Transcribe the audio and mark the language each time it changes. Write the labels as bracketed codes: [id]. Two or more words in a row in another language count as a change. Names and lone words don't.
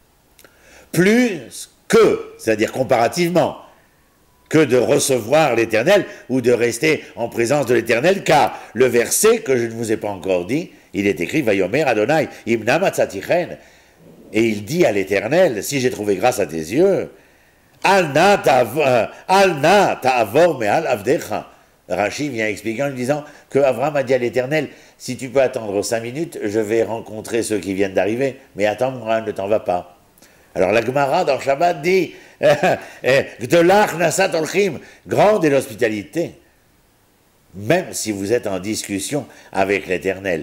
[fr] Plus que, c'est-à-dire comparativement, que de recevoir l'Éternel ou de rester en présence de l'Éternel, car le verset que je ne vous ai pas encore dit, il est écrit [he] ויאמר אדני אם נא מצאתי חן, [fr] et il dit à l'Éternel, si j'ai trouvé grâce à tes yeux, [he] אל נא תעבור מעל עבדך. [fr] Rachi vient expliquer en lui disant que Abraham a dit à l'Éternel, si tu peux attendre 5 minutes, je vais rencontrer ceux qui viennent d'arriver, mais attends, ne t'en va pas. Alors la Gemara dans Shabbat dit [he] גדולה הכנסת אורחים, [fr] grande est l'hospitalité, même si vous êtes en discussion avec l'Éternel.